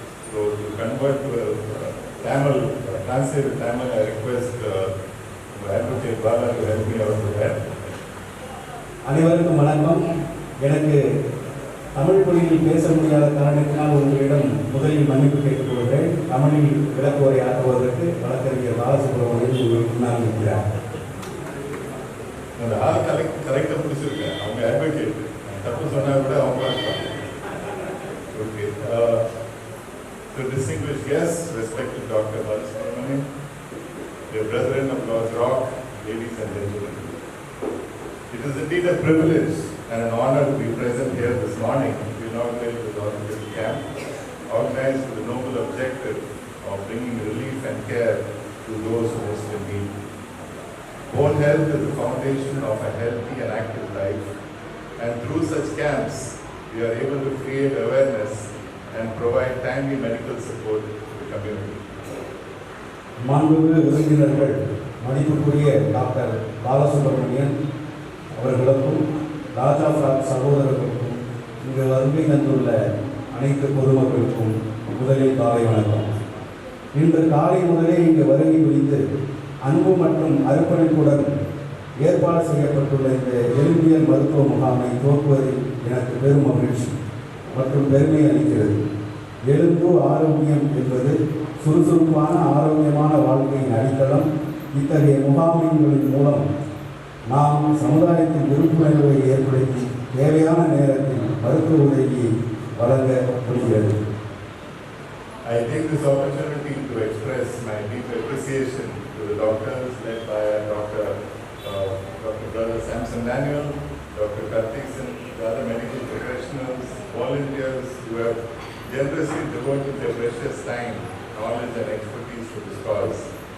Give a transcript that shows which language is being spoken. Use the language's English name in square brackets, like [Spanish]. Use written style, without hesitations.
[English] So to convert to Tamil, translate Tamil, I request Advocate Bala to help me out with that. [Tamil] அனைவருக்கும் வணக்கம். எனக்கு தமிழ் மொழியில் பேச முடியாத காரணத்தினால் உங்களிடம் முதலில் மன்னிப்பு கேட்டுக் கொள்கிறேன். தமிழில் விளக்குவரை ஆற்றுவதற்கு வழக்கறிஞர் பாலசுப்ரமணியன் உங்களுக்கு முன்னால் இருக்கிறார். அந்த ஆள் கரெக்டாக பிடிச்சிருக்கேன். அவங்க அட்வொகேட் தப்பு சொன்னால் கூட அவங்க okay. [English] The distinguished guests, respected Dr. Balasubramanian, dear brethren of Lodge Rock, ladies and gentlemen. It is indeed a privilege and an honor to be present here this morning to inaugurate the Lodge camp, organized with the noble objective of bringing relief and care to those who most in need. Bone health is the foundation of a healthy and active life, and through such camps, we are able to create awareness and provide timely medical support to the community. [Tamil] மாண்புமிகு விருந்தினர்கள், மதிப்புக்குரிய doctor Balasubramanian அவர்களுக்கும் ராஜா frock சகோதரர்களுக்கும் இங்கு வருகை தந்துள்ள அனைத்து பொதுமக்களுக்கும் முதலில் காலை வணக்கம். இன்று காலை முதலே இங்கு வருகை புரிந்து அன்பு மற்றும் அர்ப்பணிப்புடன் ஏற்பாடு செய்யப்பட்டுள்ள இந்த எலும்பியல் மருத்துவ முகாமை துவக்குவதில் எனக்கு பெரும் மகிழ்ச்சி மற்றும் பெருமை அளிக்கிறது. எலும்பு ஆரோக்கியம் என்பது சுறுசுறுப்பான ஆரோக்கியமான வாழ்க்கையின் அடித்தளம். இத்தகைய முகாம்களின் மூலம் நாம் சமுதாயத்தின் விழிப்புணர்வை ஏற்படுத்தி தேவையான நேரத்தில் மருத்துவ உதவியை வழங்க முடிகிறது. [English] I take this opportunity to express my deep appreciation to the doctors led by Dr. Brother Samson Daniel, Dr. Karthikeyan, the other medical professionals, volunteers who have generously devoted their precious time, knowledge and expertise to this cause.